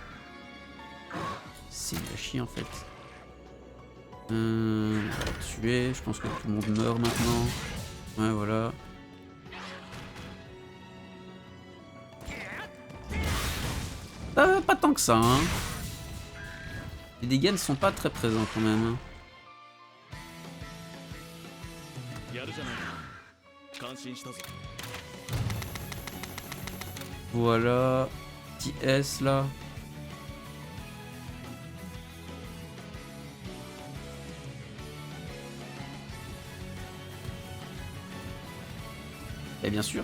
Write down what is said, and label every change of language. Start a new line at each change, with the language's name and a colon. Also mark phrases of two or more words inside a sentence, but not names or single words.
French: C'est nul à chier, en fait. On va tuer. Je pense que tout le monde meurt maintenant. Ouais, voilà. Pas tant que ça, hein. Les dégâts ne sont pas très présents quand même. Hein.
Japanese: やるじゃないか。感心したぞ。
French: Voilà. Petit S là. Et bien sûr.